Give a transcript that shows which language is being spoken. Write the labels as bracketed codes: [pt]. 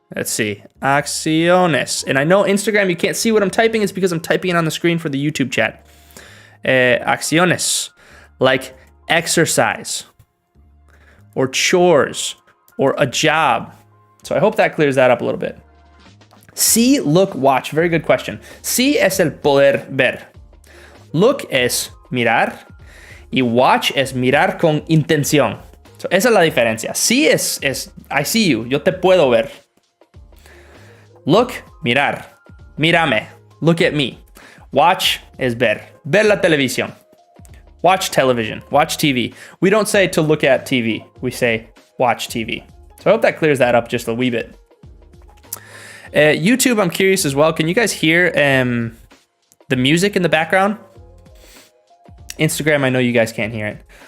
[en] Let's see, acciones. And I know Instagram, you can't see what I'm typing. It's because I'm typing it on the screen for the YouTube chat. Acciones, like exercise or chores or a job. So I hope that clears that up a little bit. See, look, watch. Very good question. See es el poder ver. [es] Look es mirar y watch es mirar con intención. So, esa es la diferencia. See es I see you, yo te puedo ver. [en] Look, mirar. Mírame, look at me. [es] Watch es ver la televisión. [en] Watch television, watch TV. We don't say to look at TV, we say watch TV. So I hope that clears that up just a wee bit. YouTube, I'm curious as well. Can you guys hear the music in the background? Instagram, I know you guys can't hear it.